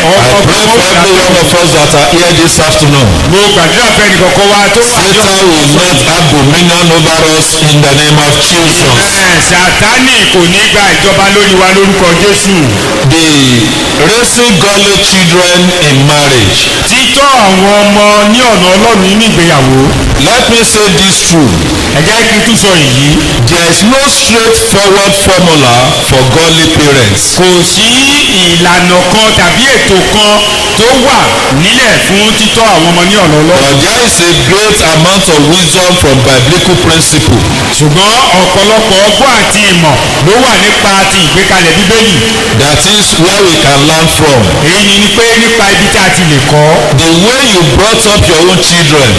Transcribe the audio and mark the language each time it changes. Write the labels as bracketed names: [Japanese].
[English] I pray for every one of us that are here this afternoon. [Yoruba] Mo gbàdúrà fẹ́ nìkọ̀kọ́ wa tó wà ní [English] Satan will not have dominion over us in the name of Jesus. [Yoruba] Sàtánì kò ní gba ìjọba lórí wa lórúkọ Jésù. [English] The raising godly children in marriage. [Yoruba] títọ́ àwọn ọmọ ní ọ̀nà ọlọ́run nínú ìgbéyàwó. [English] Let me say this true. [Yoruba] ẹ jẹ́ kí n tún sọ èyí. [English] There is no straightforward formula for godly parents. [Yoruba] kò sí ìlànà kan tàbí ètò kan tó wà nílẹ̀ fún títọ́ àwọn ọmọ ní ọ̀nà ọlọ́run. [English] But there is a great amount of wisdom from biblical principle. [Yoruba] ṣùgbọ́n ọ̀pọ̀lọpọ̀ ọgbọ́n àti ìmọ̀ ló wà nípa ti ìgbékalẹ̀ bíbélì. [English] That is where we can learn from. [Yoruba] èyí ni pé nípa ibi tí a ti lè kọ́. [English] The way you brought up your own children.